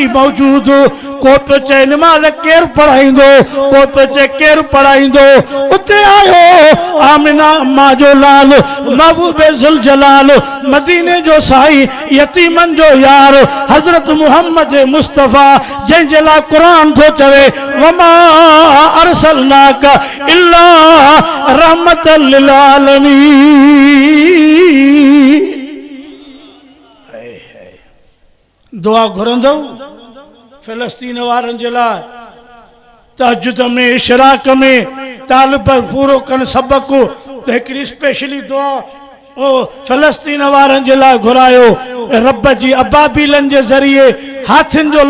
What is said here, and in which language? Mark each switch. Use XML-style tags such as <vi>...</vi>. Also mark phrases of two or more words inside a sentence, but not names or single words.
<sd>मौजूद को पे चे नमाज केर पढ़ाईंदो को पे चे केर पढ़ाईंदो उते आयो आमिना अम्मा जो लाल महबूबे जुल जलाल मदीने जो साई यतीमन जो यार हजरत मुहम्मद मुस्तफा जंहिं जे लाइ क़ुरान थो चवे</sd> <ar>وما أرسلناك إلا رحمة للعالمين</ar> <sd>दुआ घुरंदो फिलिस्तीन वारनि जे लाइ तहजुद में इशराक में तालिब पूरो कनि सबक त हिकिड़ी स्पेशली दुआ ओ फिलिस्तीन वारनि जे लाइ घुरायो रब जी अबाबीलन जे ज़रिए हाथियुनि जो</sd>